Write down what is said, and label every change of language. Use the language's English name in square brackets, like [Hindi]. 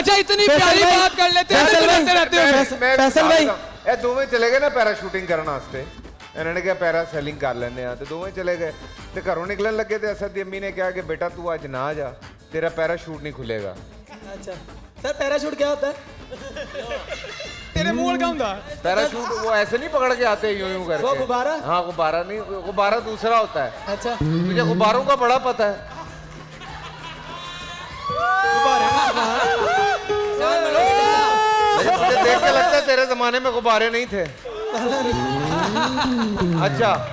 [Hindi] अच्छा इतनी प्यारी बात कर लेते हैं, रहते हो। फैसल भाई [Punjabi] ਇਹ ਦੋਵੇਂ ਚਲੇ ਗਏ ਨਾ ਪੈਰਾਸ਼ੂਟਿੰਗ ਕਰਨ ਵਾਸਤੇ ਇਹਨਾਂ ਨੇ ਕਿਹਾ ਪੈਰਾ ਸੈਲਿੰਗ ਕਰ ਲੈਂਦੇ ਆ ਤੇ ਦੋਵੇਂ ਚਲੇ ਗਏ ਤੇ ਘਰੋਂ ਨਿਕਲਣ ਲੱਗੇ ਤੇ ਅਸਦ ਦੀ ਅੰਮੀ ਨੇ ਕਿਹਾ ਕਿ [Hindi] बेटा तू आज ना जा तेरा पैराशूट नहीं खुलेगा अच्छा सर पैराशूट क्या होता है तेरे मुंह का ਹੁੰਦਾ पैराशूट वो ऐसे नहीं पकड़ के आते यूं यूं करके वो गुब्बारा? हाँ गुब्बारा नहीं गुब्बारा दूसरा होता है अच्छा तुझे गुब्बारों का बड़ा पता है मुझे देख के लगता है तेरे जमाने में गुब्बारे नहीं थे अच्छा